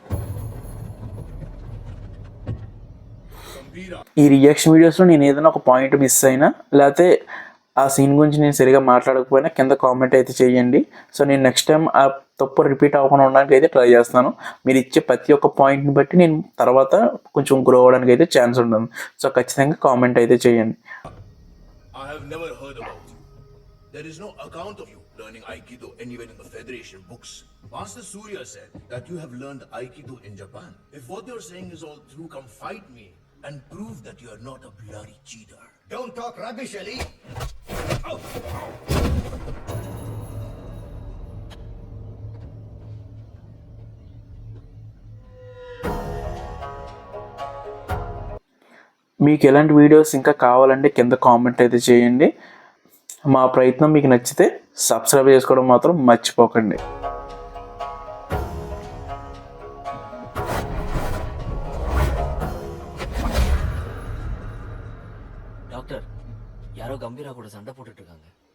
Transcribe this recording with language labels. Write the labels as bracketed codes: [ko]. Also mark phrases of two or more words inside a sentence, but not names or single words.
[te] ఈ [en] reaction videos [te] నేను ఏదైనా ఒక [en] point miss [te] అయినా, లేకపోతే ఆ సీన్ గురించి నేను సరిగా మాట్లాడకపోయినా కింద కామెంట్ అయితే చేయండి. సో నేను [en] next time [te] ఆ తప్పు రిపీట్ అవ్వకుండా ఉండడానికి అయితే ట్రై చేస్తాను. మీరు ఇచ్చే ప్రతి ఒక్క పాయింట్ని బట్టి నేను తర్వాత కొంచెం గ్రో అవ్వడానికి అయితే ఛాన్స్ ఉంటుంది. సో ఖచ్చితంగా కామెంట్ అయితే చేయండి. [en] I have never heard about you. There is no account of you learning Aikido anywhere in the Federation books. Master Surya said that you have learned Aikido in Japan. If what you're saying is all true, come fight me and prove that you are not a bloody cheater. Don't talk rubbish, Ali. [te] మీకు ఎలాంటి వీడియోస్ ఇంకా కావాలంటే కింద కామెంట్ అయితే చేయండి. మా ప్రయత్నం మీకు నచ్చితే సబ్స్క్రైబ్ చేసుకోవడం మాత్రం మర్చిపోకండి. [ta] டாக்டர், யாரோ கம்பீரா கூட சண்டை போட்டுட்டு இருக்காங்க.